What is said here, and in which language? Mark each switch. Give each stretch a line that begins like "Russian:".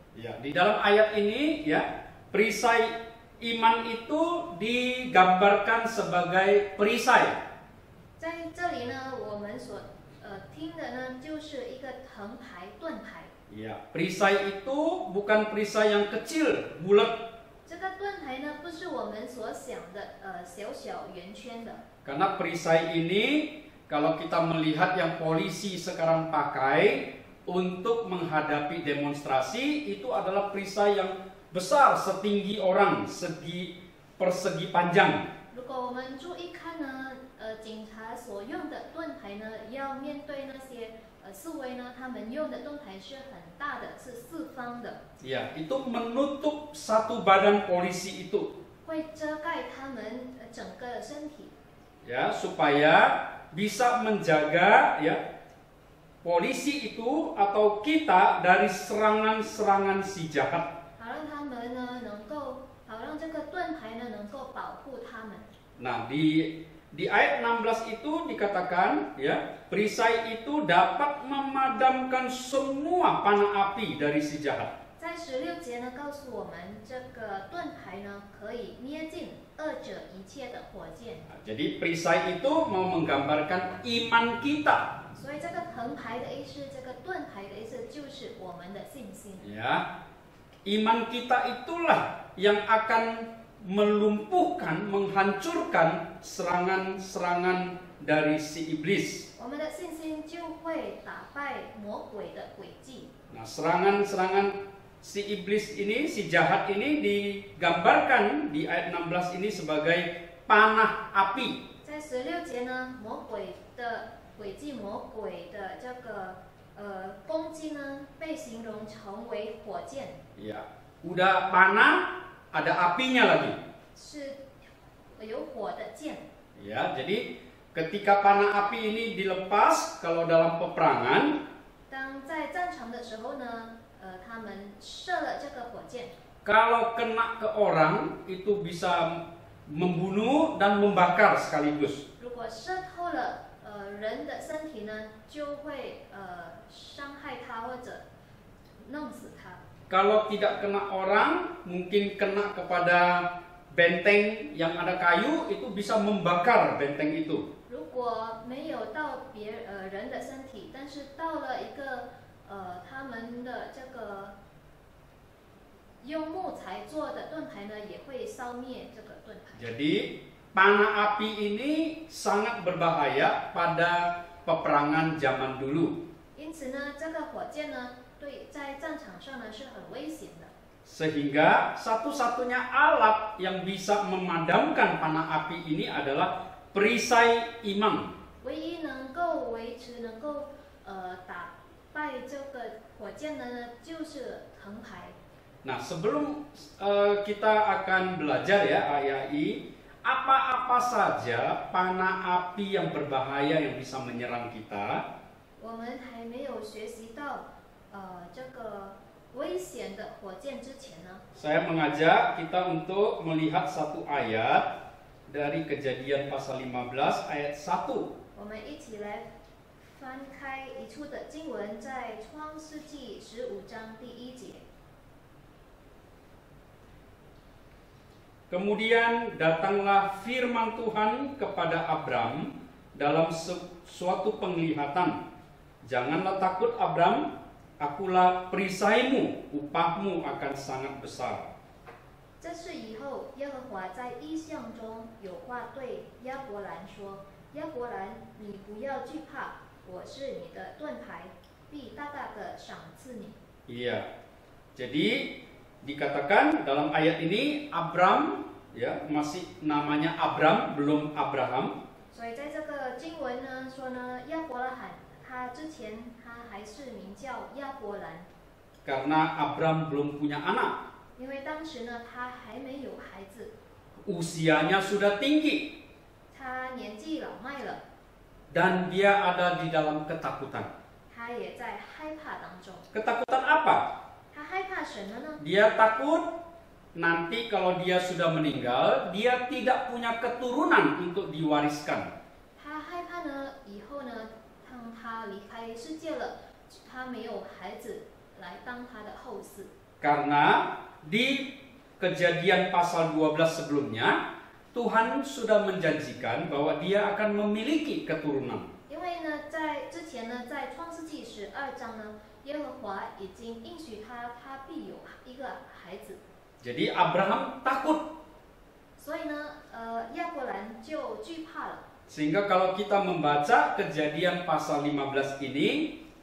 Indonesian: Ya, di dalam ayat ini ya, perisai iman itu digambarkan sebagai perisai.
Chinese: 在这里呢，我们所听的呢，就是一个藤牌、盾牌。
Indonesian: Ya, perisai itu bukan perisai yang kecil, bulat.
Chinese: 这个盾牌呢，不是我们所想的小小圆圈的。
Indonesian: Karena perisai ini kalau kita melihat yang polisi sekarang pakai untuk menghadapi demonstrasi, itu adalah perisai yang besar setinggi orang, persegi panjang.
Chinese: 如果我们注意看呢，警察所用的盾牌呢，要面对那些示威呢，他们用的盾牌是很大的，是四方的，
Indonesian: Ya, itu menutup satu badan polisi itu.
Chinese: 会遮盖他们整个身体，
Indonesian: Ya, supaya bisa menjaga ya polisi itu atau kita dari serangan-serangan si jahat.
Chinese: 好让他们呢好让这个盾牌呢能够保护他们。
Indonesian: Nah, di ayat 16 itu dikatakan ya, perisai itu dapat memadamkan semua panah api dari si jahat.
Chinese: 在16节呢，告诉我们这个盾牌呢可以灭尽恶者一切的火箭。
Indonesian: Nah, jadi perisai itu mau menggambarkan iman kita.
Chinese: 所以这个藤牌的意思，这个盾牌的意思就是我们的信心。
Indonesian: Ya, iman kita itulah yang akan melumpuhkan, menghancurkan serangan-serangan dari si iblis.
Chinese: 我们的信心就会打败魔鬼的诡计。
Indonesian: Nah, serangan-serangan si iblis ini, si jahat ini digambarkan di ayat 16 ini sebagai panah api.
Chinese: 在16节呢，魔鬼的诡计，魔鬼的这个攻击呢，被形容成为火箭，
Indonesian: Ya, udah panah, ada apinya lagi.
Chinese: 是有火的箭。
Indonesian: Ya, jadi ketika panah api ini dilepas, kalau dalam peperangan,
Chinese: 当在战场的时候呢，他们射了这个火箭，
Indonesian: kalau kena ke orang itu bisa membunuh dan membakar sekaligus.
Chinese: 如果射透了人的身体呢，就会伤害他或者弄死他。
Indonesian: Kalau tidak kena orang, mungkin kena kepada benteng yang ada kayu, itu bisa membakar benteng itu.
Chinese: 如果没有到人的身体，但是到了一个他们的这个用木材做的盾牌呢，也会烧灭这个盾牌。
Indonesian: Jadi panah api ini sangat berbahaya pada peperangan zaman dulu.
Chinese: 因此呢，这个火箭呢，在战场上呢是很危险的。
Indonesian: Sehingga satu-satunya alat yang bisa memadamkan panah api ini adalah perisai imam.
Chinese: 唯一能够维持、能够打败这个火箭的呢，就是藤牌。
Indonesian: Nah, sebelum kita akan belajar ya AII, apa-apa saja panah api yang berbahaya yang bisa menyerang kita.
Chinese: 我们还没有学习到这个危险的火箭之前呢，
Indonesian: Saya mengajak kita untuk melihat satu ayat dari Kejadian pasal 15 ayat 1.
Chinese: 我们一起来翻开一处的经文，在创世纪15章第1节。
Indonesian: Kemudian datanglah firman Tuhan kepada Abram dalam suatu penglihatan. Janganlah takut Abram, akulah perisaimu, upahmu akan sangat besar.
Chinese: 这事以后，耶和华在异象中有话对亚伯兰说：“亚伯兰，你不要惧怕，我是你的盾牌，必大大的赏赐你。”
Indonesian: Iya. Jadi dikatakan dalam ayat ini Abram, ya, masih namanya Abram, belum Abraham.
Chinese: 所以在这个经文呢说呢，亚伯拉罕他之前他还是名叫亚伯兰，
Indonesian: Karena Abram belum punya anak,
Chinese: 因为当时呢他还没有孩子，
Indonesian: usianya sudah tinggi
Chinese: 他年纪老迈了，
Indonesian: dan dia ada di dalam ketakutan.
Chinese: 他也在害怕当中。
Indonesian: Ketakutan apa?
Chinese: 他害怕什么呢？
Indonesian: Dia takut nanti kalau dia sudah meninggal, dia tidak punya keturunan untuk diwariskan.
Chinese: 他害怕呢，以后呢，当他离开世界了，他没有孩子来当他的后嗣。
Indonesian: Karena di Kejadian pasal 12 sebelumnya, Tuhan sudah menjanjikan bahwa dia akan memiliki keturunan.
Chinese: 因为呢，在之前呢，在创世纪12章呢，耶和华已经应许他，他必有一个孩子。
Indonesian: Jadi Abraham takut.
Chinese: 所以呢，亚伯兰就惧怕了。
Indonesian: Sehingga kalau kita membaca Kejadian pasal 15 ini,